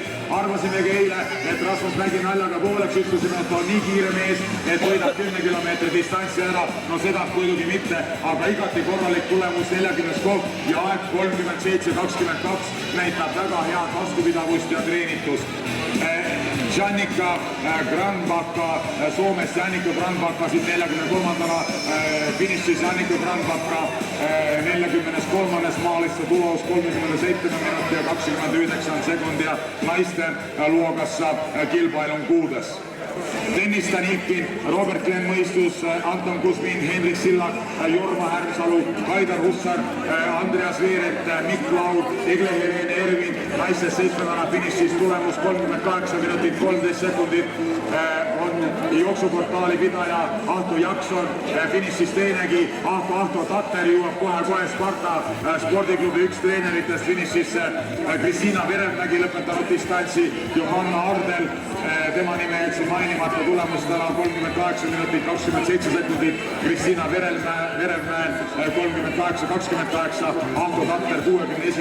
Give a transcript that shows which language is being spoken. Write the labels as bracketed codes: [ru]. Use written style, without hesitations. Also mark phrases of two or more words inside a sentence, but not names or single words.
[et] Arvasimegi eile, et Rasmus Lägi naljaga pooleks ütlesime, et on nii kiire mees, et võidab 10 kilomeetri distantsi ära, no seda muidugi mitte, aga igati korralik tulemus 40 koht ja aeg 37.22 näitab väga head vastupidavust ja treenitust. Jannika Granbakka Soomest, Jannika Granbakka siit 43. finišis, Jannika Granbakka 43. [fi] maalisse tulos 37 minuti ja 29 sekundi ja naiste luokassa kilpailun 6. [et] Dennis Danilkin, Robert Glenn Mõistus, Anton Kuzmin, Henrik Sillak, Jorma Härmsalu, Kaidar Hussar, Andreas Veeret, Mikk Laud, Egle-Helene Ervin, naistes 7. finišis tulemus 38 minutit 13 sekundit, on jooksuportaali pidaja Ahto Jakson, finišis teinegi Ahto Tatter jõuab kohe Sparta spordiklubi üks treeneritest finišisse, Kristiina Verevmägi lõpetanud distantsi, Johanna Ardel, tema nime jätsin mainimata, tulemus täna 38 minutit 27 sekundit, Kristiina Verevmäe 38-28, Ahto Tatter 61.